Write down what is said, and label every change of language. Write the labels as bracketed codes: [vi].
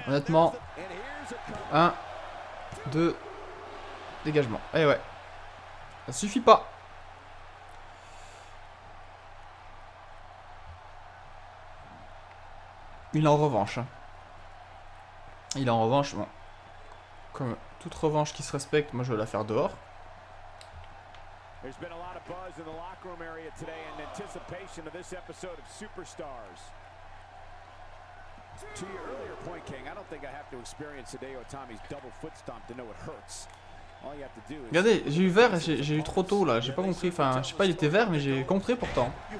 [fr] Honnêtement. 1, 2, dégagement. Eh ouais. Ça suffit pas. Il est en revanche. Hein. Il est en revanche. Bon. Comme toute revanche qui se respecte, moi je vais la faire dehors. [en] There's been a lot of buzz in the locker room area today in anticipation of this episode of Superstars. To your earlier point, King, I don't think I have to experience Hideo Itami's double foot stomp to know it hurts. [fr] Regardez, j'ai eu vert et j'ai eu trop tôt là, j'ai pas compris. Enfin, je sais pas, il était vert, mais j'ai compris pourtant.